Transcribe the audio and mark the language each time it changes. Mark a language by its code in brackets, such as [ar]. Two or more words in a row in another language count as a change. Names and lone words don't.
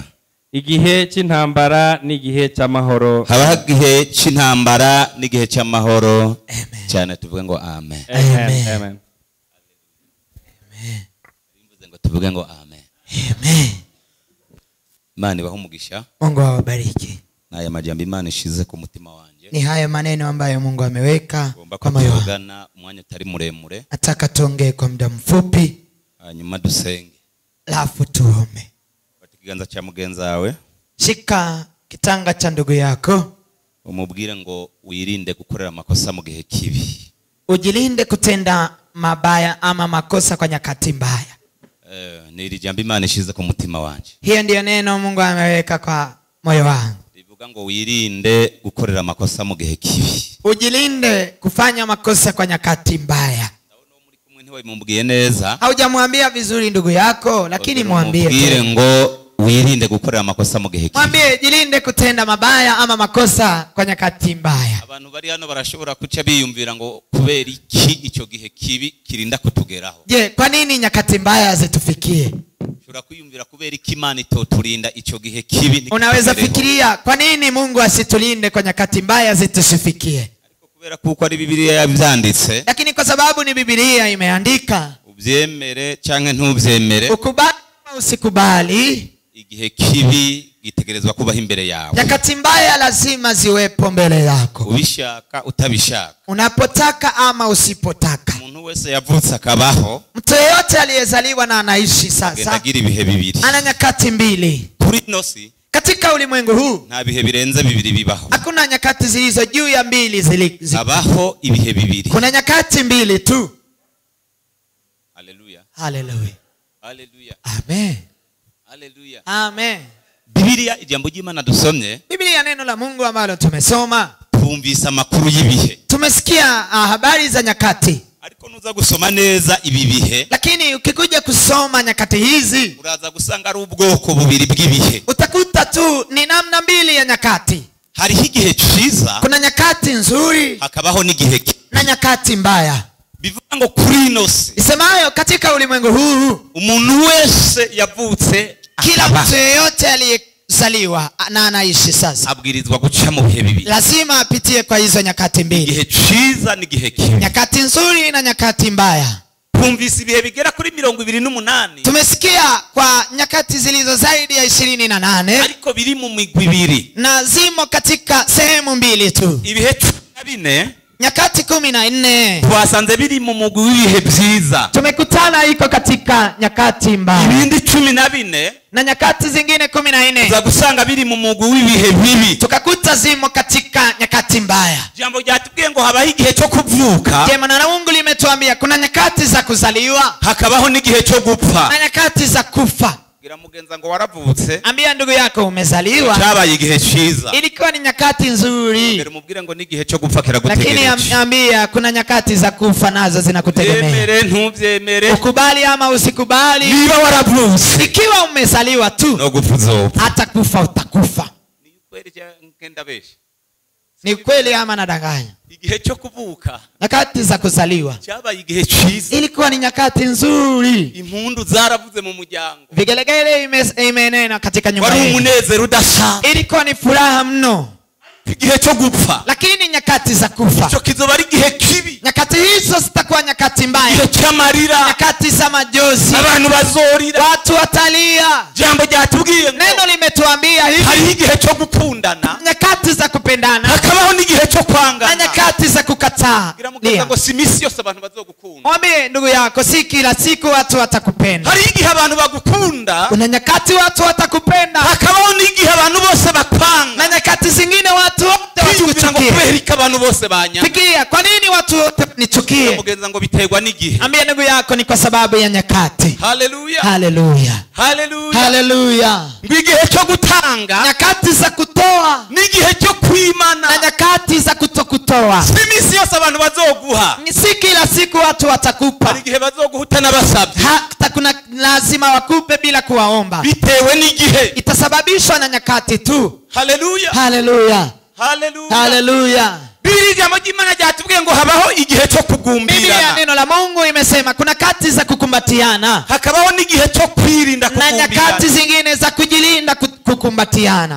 [rn] igihe cy'intambara n'igihe cy'amahoro. habaho igihe cy'intambara n'igihe cy'amahoro. cyane tuvuge ngo amen. Amen. tuvuge ngo amen. Amen. Imana ibahe umugisha. [sw] Mungu awabariki. [rn] Na aya majambo Imana ishize ku mutima wanje. [sw] Ni haya maneno ambayo Mungu ameweka kwa moyo wangu. [rn] Umwanya utari muremure. [sw] Nataka tuongee kwa muda mfupi. [rn] Hanyuma dusenge. [sw] Alafu tuombe. Kiganza cha mugenzi wawe. Shika kitanga cha ndugu yako. [rn] Umubwire ngo wirinde gukorera makosa mu gihe kibi. [sw] Ujilinde kutenda mabaya ama makosa kwa nyakati mbaya. [rn] Ni iri jambo Imana ishize ku mutima wanje. [sw] Hiyo ndio neno Mungu ameweka kwa moyo wangu. [rn] Bivuga ngo wirinde gukorera makosa mu gihe kibi. [sw] Ujilinde kufanya makosa kwa nyakati mbaya. [rn] Mumubwiye neza. [sw] Haujamwambia vizuri ndugu yako, lakini mwambie. [rn] Mwambie ngo wirinde gukorera makosa mu gihe kibi. [sw] Mwambie jilinde kutenda mabaya ama makosa kwa nyakati mbaya. [rn] Abantu bari hano barashobora kuca biyumvira ngo kubera iki icyo gihe kibi kirinda kutugeraho. [sw] Je, kwa nini nyakati mbaya zitufikie? [rn] Ushobora kwiyumvira kubera iki Imana itoturinda icyo gihe kibi. [sw] Unaweza fikiria kwa nini Mungu asitulinde kwa nyakati mbaya zitusifikie? [rn] Kubera kuko ari Biblia yabyanditse. [sw] Lakini kwa sababu ni Biblia imeandika. [rn] Ubyemere canke ntubyemere. [sw] Ukubali au usikubali. [rn] Igihe kibi gitegerezwa kubaho imbere yawe. [sw] Nyakati mbaya lazima ziwepo mbele yako. [rn] Ubishaka utabishaka. [sw] Unapotaka ama usipotaka. [rn] Umuntu wese yavutse akabaho. [sw] Mtu yeyote aliyezaliwa na anaishi sasa. [rn] Agira ibihe bibiri. [sw] Ana nyakati mbili. [rn] Kuri nosi. [sw] Katika ulimwengu huu [rn] nta bihe birenze bibiri bibaho. [sw] Hakuna nyakati zilizo juu ya mbili [rn] abaho ibihe bibiri. [sw] Kuna nyakati mbili tu. Haleluya. Haleluya. Haleluya. Amen. Haleluya. Amen. [rn] Biblia ijambo ry'Imana dusomye. [sw] Biblia neno la Mungu ambalo tumesoma. [rn] Twumvise amakuru y'ibihe. [sw] Tumesikia habari za nyakati. [rn] Ariko nuza gusoma neza ibi bihe. [sw] Lakini ukikuja kusoma nyakati hizi, [rn] uraza gusanga ari ubwoko bubiri bw'ibihe. [sw] Utakuta tu ni namna mbili ya nyakati. [rn] Hariho igihe ciza. [sw] Kuna nyakati nzuri. [rn] Hakabaho n'igihe [sw] na nyakati mbaya. [rn] Bivuga ngo kuri nosi. [sw] Isemayo katika ulimwengu huu, [rn] umuntu wese yavutse, [sw] kila mtu yeyote aliyezaliwa na anaishi sasa, [rn] abwirizwa guca mu bihe bibiri. [sw] Lazima apitie kwa hizo nyakati mbili. [rn] Igihe ciza n'igihe kibi. [sw] Nyakati nzuri na nyakati mbaya. [rn] Twumvise ibihe bigera kuri 28. [sw] Tumesikia kwa nyakati zilizo zaidi ya 28. [rn] Ariko biri mu migwi ibiri. [sw] Na zimo katika sehemu mbili tu. [rn] Ibihe 14. [sw] Nyakati 14. [rn] Twasanze biri mu mugwi w'ibihe byiza. [sw] Tumekutana iko katika nyakati mbaya. [rn] Ibindi 14. [sw] Na nyakati zingine 14. [rn] Za gusanga biri mu mugwi w'ibihe bibi. [sw] Tukakuta zimo katika nyakati mbaya. [rn] Jambo ryatubwiye ngo habaho igihe cyo kuvuka. [sw] Je, na Mungu limetuambia kuna nyakati za kuzaliwa, [rn] hakabaho n'igihe cyo gupfa. [sw] Na nyakati za kufa. [rn] Gira mugenza ngo waravutse. [sw] Ambia ndugu yako umezaliwa. [rn] Cyabaye igihe ciza. [sw] Ilikuwa ni nyakati nzuri. [rn] Mbere mubwire ngo n'igihe cyo gupfa kiragutegereje. [sw] Lakini ambia kuna nyakati za kufa nazo zinakutegemea. [rn] Byemere ntubyemere. [sw] Ukubali ama usikubali. [rn] Niba waravutse. [sw] Ikiwa umezaliwa tu. [rn] No gupfuzo. [sw] Hata kufa utakufa. [rn] Ni kweli ngenda beshi. [sw] Ni kweli ama nadanganya? [rn] Igihe cyo kuvuka. [sw] Nyakati za kuzaliwa. [rn] Cyabaye igihe ciza. [sw] Ilikuwa ni nyakati nzuri. [rn] Impundu zaravuze mu muryango. [sw] Vigelegele imenena katika nyumba. [rn] Wari umunezero udasa. [sw] Ilikuwa ni furaha mno. [rn] ariko igihe cyo gupfa, [sw] lakini nyakati za kufa, [rn] ico kizoba ari igihe kibi. [sw] nyakati hizo zitakuwa nyakati mbaya, [rn] igihe cy'amarira, [sw] nyakati za majozi, [rn] abantu bazorira, [sw] watu watalia. [rn] jambo ryatubwiye ngo [sw] neno limetuambia hivi, [rn] hari igihe cyo gukundana, [sw] nyakati za kupendana, [rn] hakabaho n'igihe cyo kwangana, [sw] na nyakati za kukataa. [rn] biramugeza ngo si misi yose abantu bazogukunda. [sw] Mwambie ndugu yako, si kila siku watu watakupenda. [rn] hari igihe abantu bagukunda, [sw] kuna nyakati watu watakupenda, [rn] hakabaho n'igihe abantu bose bakwanga, [sw] na nyakati zingine watu wote [rn] kwiyumvira ngo kubera ko abantu bose banyanga. [sw] fikiria, kwa nini watu wote nichukie? [rn] biramugeza ngo biterwa n'igihe. [sw] Ambia ndugu yako, ni kwa sababu ya nyakati. Haleluya, Haleluya, haleluya, haleluya. [rn] igihe cyo gutanga, [sw] nyakati za kutoa, [rn] n'igihe cyo kwimana, [sw] na nyakati za kutokutoa. [rn] si misi yose abantu bazoguha, [sw] si kila siku watu watakupa. [rn] hari igihe bazoguhuta n'abasabye, [sw] hata kuna lazima wakupe bila kuwaomba, [rn] bitewe n'igihe. [sw] itasababishwa na nyakati tu. Haleluya, haleluya, haleluya, haleluya. [rn] Biblia jambo jimana ryatubwiye ngo habaho igihe cyo kugumbirana. [sw] Biblia neno la Mungu imesema kuna kati za kukumbatiana, [rn] hakabaho n'igihe cyo kwirinda na kugumbirana, [sw] nyakati zingine za kujilinda kukumbatiana.